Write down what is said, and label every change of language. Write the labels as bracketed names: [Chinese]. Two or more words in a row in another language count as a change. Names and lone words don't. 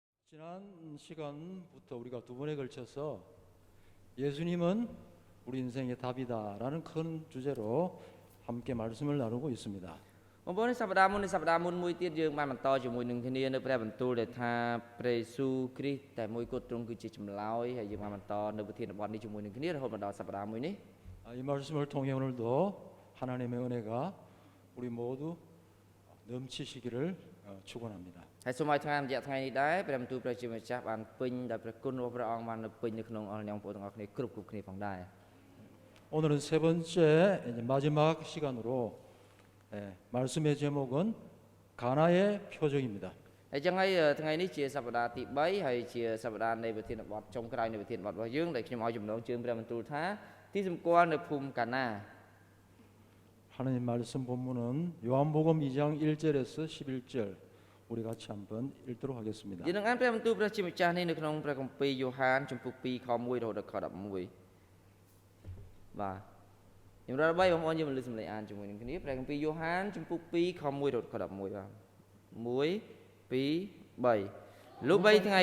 [Korean] 지난 시간부터 우리가 두 번에 걸쳐서 예수님은 우리 인생의 답이다라는 큰 주제로 함께 말씀을 나누고 있습니다. [Khmer] បងប្អូនសប្តាហ៍មុននេះសប្តាហ៍មុនមួយទៀតយើងបានបន្តជាមួយនឹងគ្នានៅព្រះបន្ទូលដែលថាព្រះយេស៊ូវគ្រីស្ទតែមួយគត់ទ្រង់គឺជាចម្លើយហើយយើងបានបន្តនៅប្រធានបទនេះជាមួយនឹងគ្នារហូតមកដល់សប្តាហ៍មួយនេះ [Korean] 이 말씀을 통해 오늘도 하나님의 은혜가 우리 모두 넘치시기를 축원합니다. [Khmer] ហើយសូមឲ្យថ្ងៃរយៈថ្ងៃនេះដែរព្រះបន្ទូលព្រះជាម្ចាស់បានពេញដោយព្រះគុណរបស់ព្រះអង្គបាននៅពេញនៅក្នុងអស់អ្នកបងប្អូនទាំងអស់គ្នាគ្រប់គ្នាផងដែរ [Korean] 오늘은 세 번째 이제 마지막 시간으로 말씀의 제목은 가나의 표적입니다. [Khmer] ហើយចឹងហើយថ្ងៃនេះជាសប្តាហ៍ទី3ហើយជាសប្តាហ៍នៃប្រធានបទចុងក្រោយនៃប្រធានបទរបស់យើងដែលខ្ញុំឲ្យចំណងជើងព្រះបន្ទូលថាទីសម្គាល់នៅភូមិកាណា [Korean] 하나님 말씀 본문은 요한복음 2장 1절에서 11절 우리 같이 한번 읽도록 하겠습니다. [Khmer] យើងនឹងអានព្រះបន្ទូលព្រះជាម្ចាស់នេះនៅក្នុងព្រះគម្ពីរយ៉ូហានជំពូក2ខ1រហូតដល់ខ11បាទខ្ញុំរកបីបងប្អូនយើងមកលើសំឡេងអានជាមួយនឹងគ្នាព្រះគម្ពីរយ៉ូហានជំពូក2ខ1រហូតដល់ខ11បាទ1 2 3 លុះ3ថ្ងៃ